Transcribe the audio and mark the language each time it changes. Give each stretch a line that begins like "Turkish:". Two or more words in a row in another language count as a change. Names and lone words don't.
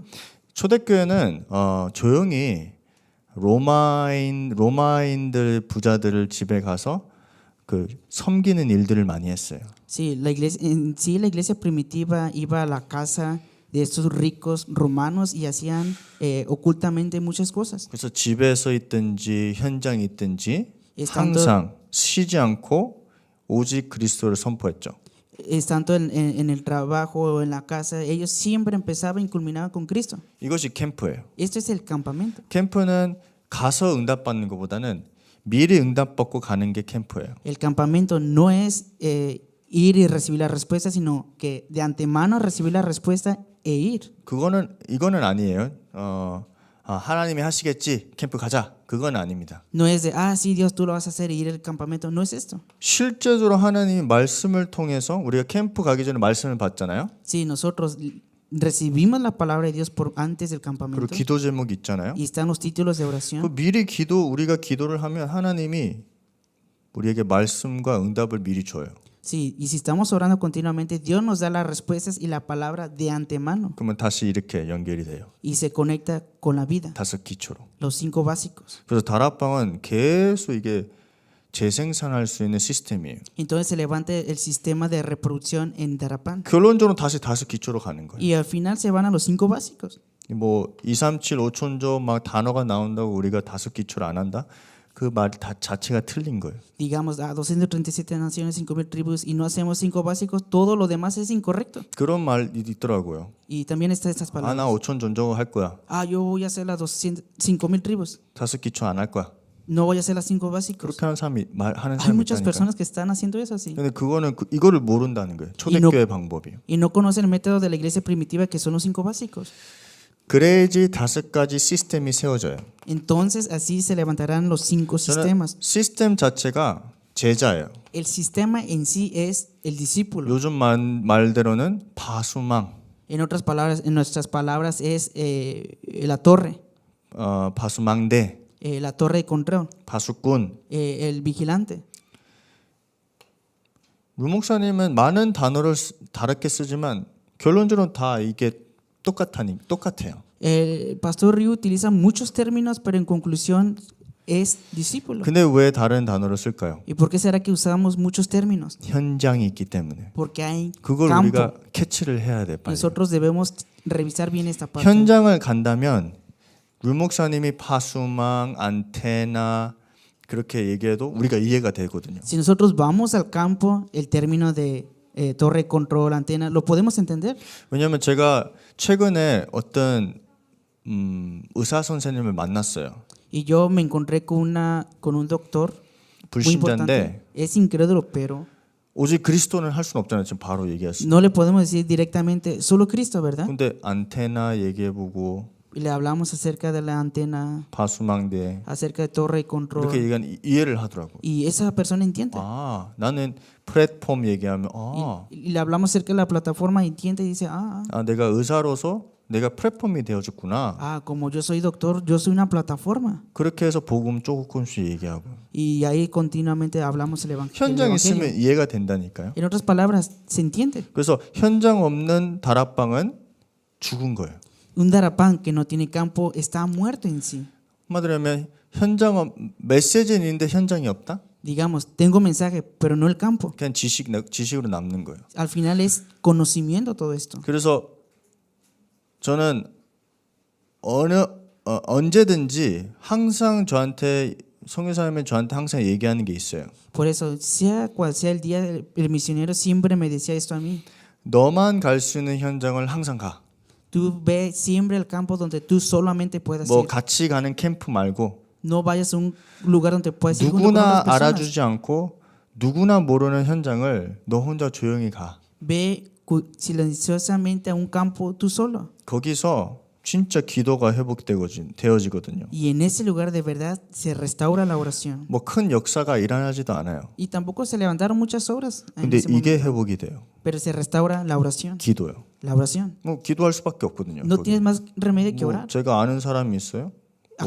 Korean: 초대교회는 조용히 로마인들 부자들을 집에 가서 그 섬기는 일들을 많이 했어요.
Spanish: Sí, la iglesia primitiva iba a la casa de estos ricos romanos y hacían ocultamente muchas cosas.
Korean: 그래서 집에서 있든지 현장에 있든지
Spanish: Estando-
Korean: 항상 쉬지 않고 오직 그리스도를 선포했죠.
Spanish: Tanto en el trabajo o en la casa, ellos siempre empezaban y culminaban con Cristo.
Korean: 이것이 캠프예요.
Spanish: Esto es el campamento.
Korean: 캠프는 가서 응답받는 것보다는 미리 응답받고 가는 게 캠프예요.
Spanish: El campamento no es ir y recibir la respuesta, sino que de antemano recibir la respuesta e ir.
Korean: 이거는 아니에요. 하나님이 하시겠지. 캠프 가자. 그건 아닙니다.
Spanish: No es de, sí, Dios, tú lo vas a hacer y ir al campamento. No es esto.
Korean: 실제적으로 하나님이 말씀을 통해서 우리가 캠프 가기 전에 말씀을 받잖아요.
Spanish: Sí, nosotros recibimos la palabra de Dios por antes del
Korean: 그리고
Spanish: campamento
Korean: 기도 제목이 있잖아요.
Spanish: y están los títulos de
Korean: 그
Spanish: oración.
Korean: 미리 우리가 기도를 하면 하나님이 우리에게 말씀과 응답을 미리 줘요.
Spanish: Sí, y si estamos orando continuamente, Dios nos da las respuestas y la palabra de antemano
Korean: 그러면 다시 이렇게 연결이 돼요.
Spanish: y se conecta con la vida,
Korean: 다섯 기초로.
Spanish: los 5 básicos.
Korean: 그래서 다락방은 계속 이게 재생산할 수 있는 시스템이에요.
Spanish: Entonces se levanta el sistema de reproducción en Darapán
Korean: 결론적으로 다시 다섯 기초로 가는 거예요.
Spanish: y al final se van a los 5 básicos.
Korean: 뭐 2, 3, 7, 5천조 막 단어가 나온다고 우리가 다섯 기초를 안 한다? 그 말 자체가 틀린 거예요.
Spanish: Digamos, 237 naciones, 5,000 tribus y no hacemos 5 básicos, todo lo demás es incorrecto.
Korean: 그런 말이 있더라고요.
Spanish: Y también están estas
Korean: 나
Spanish: palabras.
Korean: 5천 전적을 할 거야.
Spanish: Yo voy a hacer las 5,000 tribus.
Korean: 다섯 기초 안 할 거야.
Spanish: No voy a hacer las 5 básicos.
Korean: 그렇게 하는 사람이 하는
Spanish: Hay
Korean: 사람이
Spanish: muchas
Korean: 있다니까.
Spanish: personas que están haciendo eso así.
Korean: 근데 그거는 이거를 모른다는 거예요. 초대교회 방법이에요.
Spanish: Y no conocen el método de la iglesia primitiva que son los 5 básicos.
Korean: 그래야지 다섯 가지 시스템이 세워져요.
Spanish: Entonces así se levantarán los 5
Korean: 저는
Spanish: sistemas.
Korean: 시스템 자체가 제자예요.
Spanish: El sistema en sí es el discípulo.
Korean: 요즘 말대로는 바수망,
Spanish: En otras palabras, en nuestras palabras es la torre,
Korean: 바수망대,
Spanish: la torre de control,
Korean: 바수꾼.
Spanish: el vigilante.
Korean: 루 목사님은 많은 단어를 다르게 쓰지만 결론적으로 다 이게 똑같아요.
Spanish: El pastor Ryu utiliza muchos términos, pero en conclusión es discípulo.
Korean: 근데 왜 다른 단어를 쓸까요?
Spanish: ¿Y por qué será que usamos muchos términos?
Korean: 현장이 있기 때문에.
Spanish: Porque hay
Korean: 그걸
Spanish: campo.
Korean: 우리가 캐치를 해야 돼, 빨리.
Spanish: Nosotros debemos revisar bien esta parte.
Korean: 현장을 간다면 루 목사님이 파수망, 안테나 그렇게 얘기해도 우리가 이해가 되거든요.
Spanish: Si nosotros vamos al campo, el término de torre, control, antena, ¿lo podemos entender?
Korean: 왜냐하면 제가 최근에 어떤 의사 선생님을 만났어요.
Spanish: Y yo me encontré con un doctor muy importante.
Korean: 불신자인데
Spanish: Es incrédulo, pero
Korean: 오직 그리스도는 할 수는 없잖아요. 지금 바로 얘기했어요.
Spanish: no le podemos decir directamente solo Cristo, ¿verdad?
Korean: 근데 안테나 얘기해보고
Spanish: Y le hablamos acerca de la antena,
Korean: 파수망대
Spanish: acerca de torre y
Korean: 이렇게
Spanish: control.
Korean: 얘기하면 이해를 하더라고.
Spanish: Y esa persona entiende.
Korean: 아, 나는 플랫폼 얘기하면
Spanish: Y le hablamos acerca de la plataforma y entiende y dice,
Korean: 내가 의사로서 내가 플랫폼이 되어줬구나.
Spanish: como yo soy doctor, yo soy una plataforma.
Korean: 그렇게 해서 복음 조금씩 얘기하고.
Spanish: Y ahí continuamente hablamos el
Korean: 현장
Spanish: evangelio.
Korean: 있으면 이해가 된다니까요.
Spanish: En otras palabras, se entiende.
Korean: 그래서 현장 없는 다락방은 죽은 거예요.
Spanish: Un darapán que no tiene campo está muerto en sí.
Korean: 한마디로 하면 메시지는 있는데 현장이 없다?
Spanish: Digamos, tengo mensaje, pero no el campo.
Korean: 그냥 지식으로 남는 거예요.
Spanish: Al final es conocimiento todo esto.
Korean: 그래서 저는 언제든지 항상 저한테 성교사님은 저한테 항상 얘기하는 게 있어요.
Spanish: Por eso, sea cual sea el día, el misionero siempre me decía esto a mí.
Korean: 너만 갈 수 있는 현장을 항상 가.
Spanish: Tú ve siempre el campo donde tú solamente puedas
Korean: 뭐
Spanish: ir.
Korean: 같이 가는 캠프 말고
Spanish: No vayas a un lugar donde puedas ir junto con
Korean: 누구나
Spanish: otras personas.
Korean: 알아주지 않고 누구나 모르는 현장을 너 혼자 조용히 가.
Spanish: Ve silenciosamente a un campo tú solo.
Korean: 거기서 진짜 기도가 되어지거든요.
Spanish: Y en ese lugar de verdad se restaura la oración.
Korean: 뭐 큰 역사가 일어나지도 않아요.
Spanish: Y tampoco se levantaron muchas obras en
Korean: 근데
Spanish: ese
Korean: 이게
Spanish: momento.
Korean: 회복이 돼요.
Spanish: Pero se restaura la oración.
Korean: 기도요.
Spanish: La oración.
Korean: 뭐 기도할 수밖에 없거든요.
Spanish: No
Korean: 거기.
Spanish: tienes más remedio que
Korean: 뭐
Spanish: orar.
Korean: 제가 아는 사람이 있어요? 뭐,